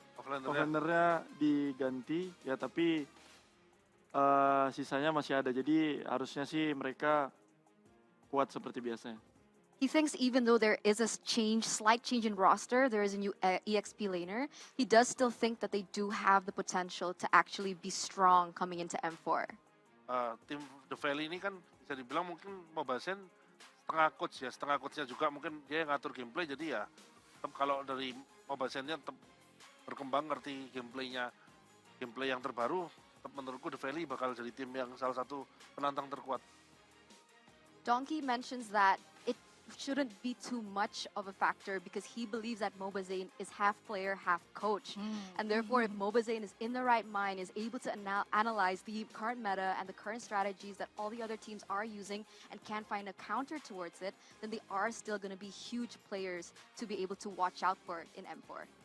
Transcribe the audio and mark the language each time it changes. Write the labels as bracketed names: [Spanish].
[Indonesian] Offlanernya diganti ya, tapi sisanya masih ada. Jadi harusnya sih mereka kuat seperti biasanya. [English] He thinks even though there is a slight change in roster, there is a new EXP laner, he does still think that they do have the potential to actually be strong coming into M4. [Indonesian] Tim The Valley ini kan bisa dibilang mungkin Moba Zayn setengah coachnya juga mungkin dia yang ngatur gameplay, jadi ya tetap kalau dari Moba Zayn-nya tetap berkembang, ngerti gameplay yang terbaru, tetap menurutku The Valley bakal jadi tim yang salah satu penantang terkuat. [English] Donkey mentions that it shouldn't be too much of a factor because he believes that Moba Zayn is half player, half coach. And therefore, if Moba Zayn is in the right mind, is able to analyze the current meta and the current strategies that all the other teams are using and can find a counter towards it, then they are still going to be huge players to be able to watch out for in M4.